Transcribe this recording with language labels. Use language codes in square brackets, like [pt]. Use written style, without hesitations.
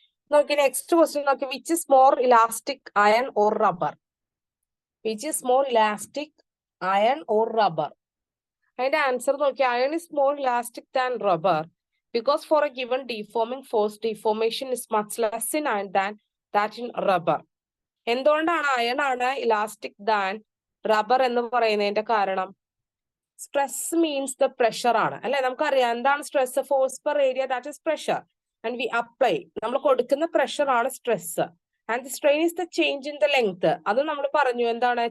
[en] നോക്കി next question നോക്കി. Which is more elastic, iron or rubber? Which is more elastic, iron or rubber? [ml] അതിന്റെ answer നോക്കി. [en] Iron is more elastic than rubber because for a given deforming force, deformation is much less in iron than that in rubber. [ml] എന്തുകൊണ്ടാണ് iron ആണ് [en] elastic than rubber [ml] എന്ന് പറയുന്നതിന്റെ കാരണം? [en] stress means the pressure [ml] ആണ് അല്ലെ? നമുക്കറിയാം എന്താണ് stress? [en] Force per area, that is pressure. And we apply, [ml] നമ്മൾ കൊടുക്കുന്ന പ്രഷർ ആണ് stress. [en] And the strain is the change in the length. [ml] അത് നമ്മൾ പറഞ്ഞു എന്താണ്?